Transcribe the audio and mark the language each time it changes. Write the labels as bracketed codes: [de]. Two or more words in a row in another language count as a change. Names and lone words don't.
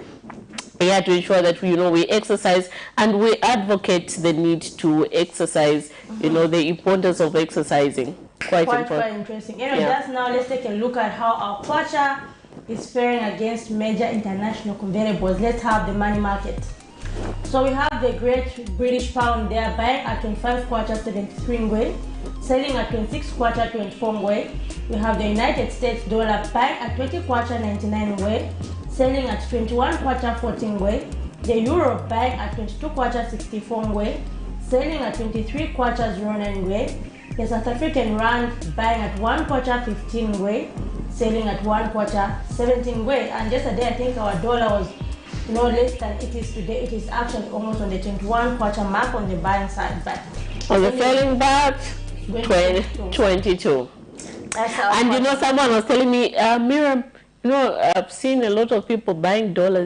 [en] Yeah, to ensure that we exercise and we advocate the need to exercise. The importance of exercising. Quite interesting. Just now let's take a look at how our kwacha is faring against major international convertibles. Let's have the money market. So we have the Great British Pound there buying at 25 kwacha 73 ngwe, selling at 26 kwacha 24 ngwe. We have the United States dollar buying at 20 kwacha 99 ngwe, selling at 21 kwacha 14 ngwe. The euro buying at 22 kwacha 64 ngwe, selling at 23 kwacha 09 ngwe. The South African rand buying at 1 kwacha 15 ngwe, selling at 1 kwacha 17 ngwe. And yesterday I think our dollar was less than it is today. It is actually almost on the 21 kwacha mark on the buying side, but on the selling part 22. And someone was telling me, Miriam, I've seen a lot of people buying dollars.